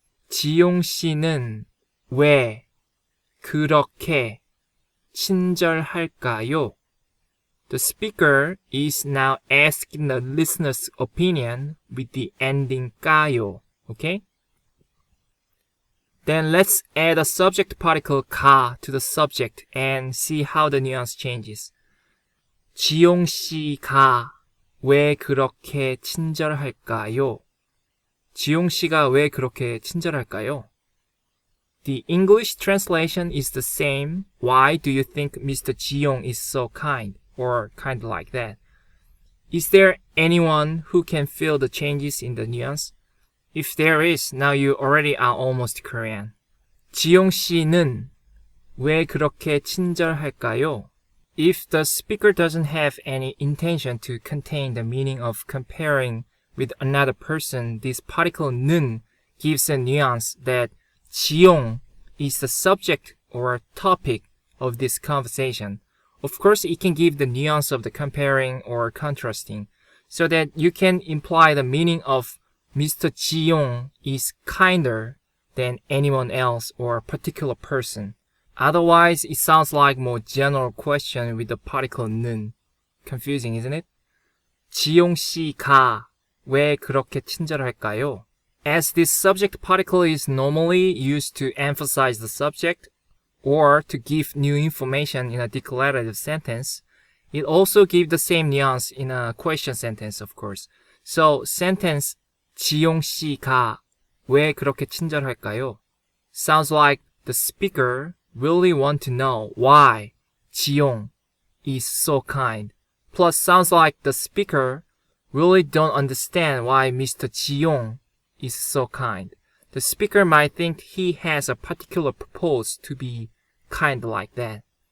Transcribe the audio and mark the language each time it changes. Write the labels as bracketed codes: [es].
[ko] 지용 씨는 왜 그렇게 친절할까요? [en] The speaker is now asking the listener's opinion with the ending 까요. Okay? Then let's add a subject particle 가 to the subject and see how the nuance changes. [ko] 지용 씨가 왜 그렇게 친절할까요? 지용 씨가 왜 그렇게 친절할까요? [en] The English translation is the same. Why do you think Mr. Jiyoung is so kind? Or kind of like that. Is there anyone who can feel the changes in the nuance? If there is, now you already are almost Korean. [ko] 지용 씨는 왜 그렇게 친절할까요? [en] If the speaker doesn't have any intention to contain the meaning of comparing with another person, this particle 는 gives a nuance that 지용 is the subject or topic of this conversation. Of course, it can give the nuance of the comparing or contrasting, so that you can imply the meaning of Mr. Jiyoung is kinder than anyone else or a particular person. Otherwise, it sounds like more general question with the particle 는. Confusing, isn't it? [ko] 지용 씨가 왜 그렇게 친절할까요? [en] As this subject particle is normally used to emphasize the subject or to give new information in a declarative sentence, it also gives the same nuance in a question sentence, of course. So, sentence [ko] 지용 씨가 왜 그렇게 친절할까요? [en] Sounds like the speaker really want to know why 지용 is so kind. Plus, sounds like the speaker really don't understand why Mr. Jiyoung is so kind. The speaker might think he has a particular purpose to be kind like that.